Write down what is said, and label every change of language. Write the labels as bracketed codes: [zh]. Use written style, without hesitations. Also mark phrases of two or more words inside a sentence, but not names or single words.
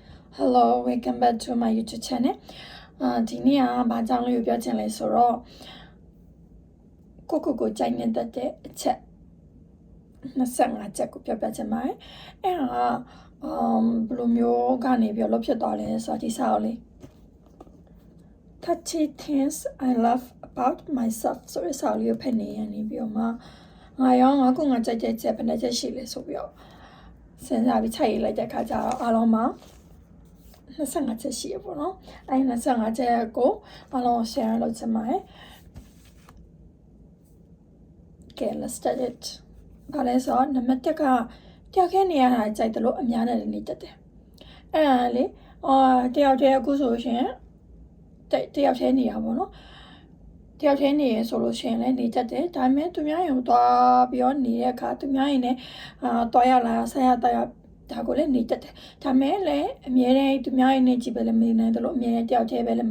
[en] Hello, welcome back to my YouTube channel. [my] ဒီနေ့ကဘာကြောင့်လဲပြောချင်လဲဆိုတော့ကိုကြိုက်နေတဲ့အချက်25ချက်ကိုပြောပြချင်ပါတယ်။အဲ့ဒါဘယ်လိုမျိုးကနေပြီးလောက်ဖြစ်သွားလဲဆိုတော့ဒီစာအုပ်လေး [en] 30 things I love about myself [my] ဆိုတဲ့စာအုပ်လေးကိုဖတ်နေရနေပြီးတော့မှငါကြိုက်တဲ့ချက်ဘယ်နှချက်ရှိလဲဆိုပြီးတော့စဉ်းစားပြီးချိန်လိုက်တဲ့အခါကျတော့အားလုံးမှာ25ချက်ရှိရပေါ့နော်အဲ့25ချက်ကိုအားလုံး share လုပ်ချင်ပါတယ် [en] Okay, let's start it [my] ဘာလဲဆိုတော့နံပါတ်1ကတယောက်ခဲနေရတာကြိုက်တယ်လို့အများနဲ့နေတတ်တယ်အဲ့ဒါလေတယောက်တည်းအခုဆိုရှင်တယောက်ထဲနေရပါတော့တယောက်ထဲနေရဆိုလို့ရှင်လည်းနေတတ်တယ်ဒါပေမဲ့သူများရင်သွားပြီးတော့နေတဲ့အခါသူများရင်လည်းသွားရလာဆက်ရတော့ဒါကိုလည်းနေတတ်တယ်ဒါမဲ့လည်းအများနဲ့သူများရင်နေကြည့်ပဲလည်းမနေနိုင်တယ်လို့အများနဲ့တယောက်တည်းပဲလည်းမ